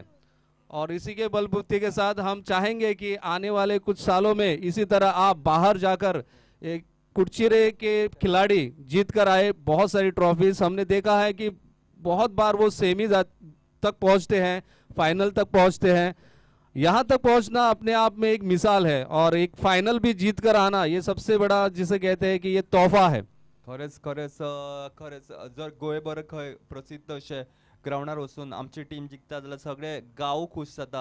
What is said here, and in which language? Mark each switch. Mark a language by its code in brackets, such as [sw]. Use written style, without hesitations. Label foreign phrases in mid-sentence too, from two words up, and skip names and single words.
[hi] और इसी के बलबूते के साथ हम चाहेंगे कि आने वाले कुछ सालों में इसी तरह आप बाहर जाकर एक कुडचिरे के खिलाड़ी जीत कर आए बहुत सारी ट्रॉफीज। हमने देखा है कि बहुत बार वो सेमीज तक पहुंचते हैं, फाइनल तक पहुंचते हैं। यहाँ तक पहुंचना अपने आप में एक मिसाल है और एक फाइनल भी जीत कर आना ये सबसे बड़ा जिसे कहते हैं कि ये तोहफा है। [kok] खरेच जर गोंयभर खंय प्रसिद्ध अशें ग्राउंडार वचून आमची टीम जिखता जाल्यार सगळे गांव खूश जाता।